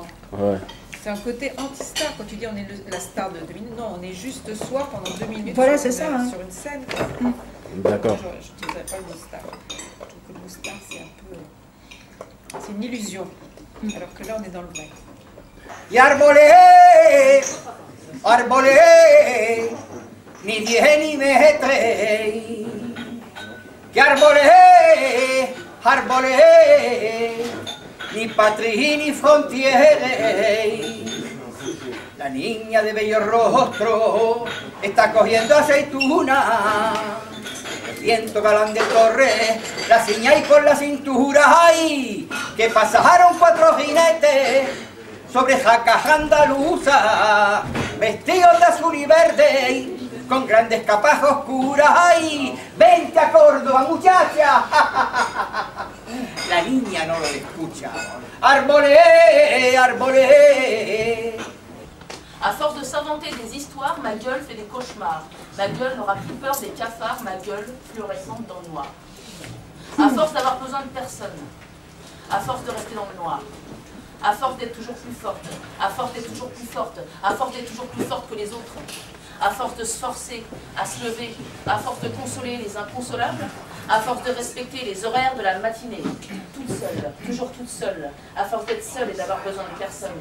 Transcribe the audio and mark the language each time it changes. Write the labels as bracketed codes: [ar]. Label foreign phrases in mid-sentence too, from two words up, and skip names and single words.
[fr] Ouais. C'est un côté anti-star. Quand tu dis on est la star de 2 minutes, non, on est juste soi pendant 2 minutes. Voilà, c'est ça. Sur une scène. D'accord. Je ne dirais pas le mot star. Je trouve que le mot star, c'est un peu... C'est une illusion. Alors que là, on est dans le vrai. [es] Yarbolé, arbolé, ni 10 ni me 3. Yarbolé, arbolé, ni patria ni frontiere. La niña de bello rostro está cogiendo aceituna. El viento galán de torre la ciña y por la cintura. ¡Ay! Que pasaron 4 jinetes sobre jacas andaluzas, vestidos de azul y verde, con grandes capas oscuras. ¡Ay! ¡Vente a Córdoba, muchacha! La niña no lo escucha. ¡Arbolé, arbolé! [fr] À force de s'inventer des histoires, ma gueule fait des cauchemars. Ma gueule n'aura plus peur des cafards, ma gueule fluorescente dans le noir. À force d'avoir besoin de personne, à force de rester dans le noir, à force d'être toujours plus forte, à force d'être toujours plus forte, à force d'être toujours plus forte que les autres, à force de se forcer à se lever, à force de consoler les inconsolables, à force de respecter les horaires de la matinée, toute seule, toujours toute seule, à force d'être seule et d'avoir besoin de personne.